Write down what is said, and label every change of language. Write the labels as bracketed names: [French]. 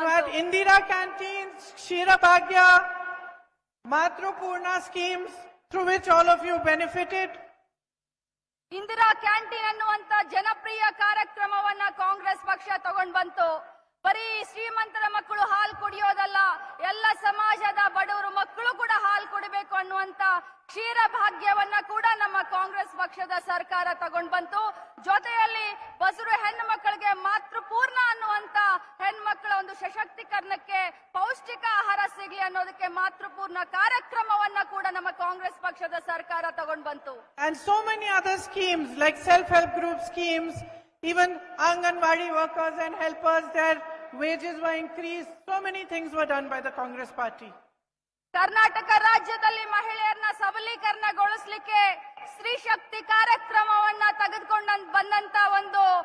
[English] You had Indira canteens, Shira Bhagya, Matrupurna schemes through which all of you benefited. [Kannada] Indira canteen ಅನ್ನುವಂತ ಜನಪ್ರಿಯ ಕಾರ್ಯಕ್ರಮವನ್ನ ಕಾಂಗ್ರೆಸ್ ಪಕ್ಷ ತಗೊಂಡ್ ಬಂತು. ಬರೀ ಶ್ರೀಮಂತರ ಮಕ್ಕಳು ಹಾಲು ಕುಡಿಯೋದಲ್ಲ, ಎಲ್ಲ ಸಮಾಜದ ಬಡವರು ಮಕ್ಕಳು ಕೂಡ ಹಾಲು ಕುಡಿಬೇಕು ಅನ್ನುವಂತ ಕ್ಷೀರ ಭಾಗ್ಯವನ್ನ ಕೂಡ ನಮ್ಮ ಕಾಂಗ್ರೆಸ್ ಪಕ್ಷದ ಸರ್ಕಾರ ತಗೊಂಡ್ ಬಂತು. ಜೊತೆಯಲ್ಲಿ ಬಸರು ಹೆಣ್ಣು ಮಕ್ಕಳಿಗೆ ಮಾತೃಪೂರ್ಣ ಅನ್ನುವಂತ ಹೆಣ್ಮಕ್ಳ ಒಂದು ಸಶಕ್ತೀಕರಣಕ್ಕೆ ಪೌಷ್ಟಿಕ ಆಹಾರ ಸಿಗ್ಲಿ ಅನ್ನೋದಕ್ಕೆ ಮಾತೃಪೂರ್ಣ ಕಾರ್ಯಕ್ರಮವನ್ನ ಕೂಡ ನಮ್ಮ ಕಾಂಗ್ರೆಸ್ ಪಕ್ಷದ ಸರ್ಕಾರ ತಗೊಂಡ್ ಬಂತು. [English] And so many other schemes like self-help group schemes, even Anganwadi workers and helpers, their wages were increased. So many things were done by the Congress party. [Kannada] Karnataka ರಾಜ್ಯದಲ್ಲಿ ಮಹಿಳೆಯರನ್ನ ಸಬಲೀಕರಣಗೊಳಿಸಲಿಕ್ಕೆ ಸ್ತ್ರೀ ಶಕ್ತಿ ಕಾರ್ಯಕ್ರಮವನ್ನ ತೆಗೆದುಕೊಂಡು ಬಂದಂತ ಒಂದು